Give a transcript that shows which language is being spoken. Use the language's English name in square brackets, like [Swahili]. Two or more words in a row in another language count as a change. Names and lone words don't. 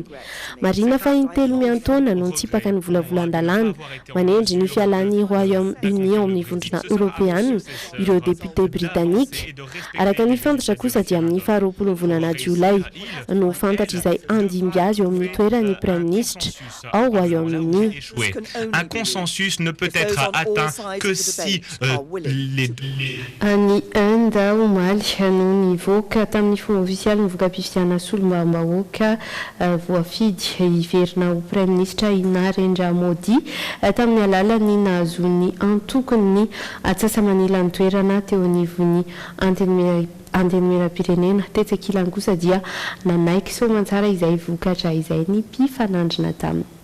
[Malagasy] Marina fa intelo miantaona no nitsipaka ny volavolan-dalàna manendry ny fialan'ny Royaume-Uni ao amin'ny vondrona Europeana ireo député britannika. Araka ny fantatra kosa dia amin'ny 20 volana Jolay no fantatra izay andimby azy eo amin'ny toeran'ny Prime Ministre ao Royaume-Uni. [French] Un consensus ne peut être atteint que si [Malagasy] Ny Inde omaly no nivoaka tamin'ny fomba ofisialy nivoaka mpifidianana solombavam-bahoaka voafidy hiverina ho Prime Ministre Narendra Modi tamin'ny alalany nahazony antokony ny atsasa-manila ny toerana teo anivon'ny antenimieram-pirenena tetsaka ilany kosa dia nanaiky soamantsara izay vokatra izay ny mpifanandrina taminy.